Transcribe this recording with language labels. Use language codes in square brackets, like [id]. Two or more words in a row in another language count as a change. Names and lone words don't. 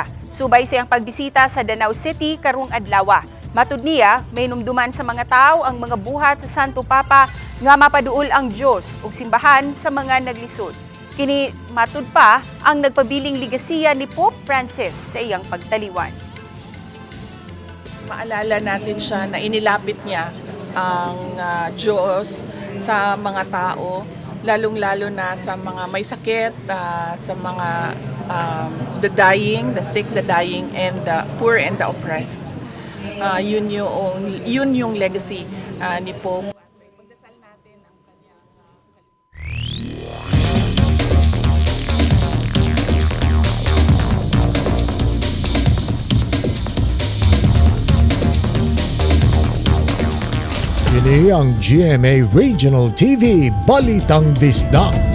[ceb] Subay siyang pagbisita sa Danau City karong adlaw. Matud niya, may numduman sa mga tao ang mga buhat sa Santo Papa nga mapaduol ang Diyos ug simbahan sa mga naglisod. Kini matud pa ang nagpabiling ligasiya ni Pope Francis sa iyang pagtaliwan. [tl] Maalala natin siya na inilapit niya ang Diyos sa mga tao, lalong-lalo na sa mga may sakit, sa mga [en] the dying, the sick, the dying, and the poor and the oppressed. [tl] Yun yung legacy ni Pope. [ceb] Kini ang GMA Regional TV Balitang Bisdak.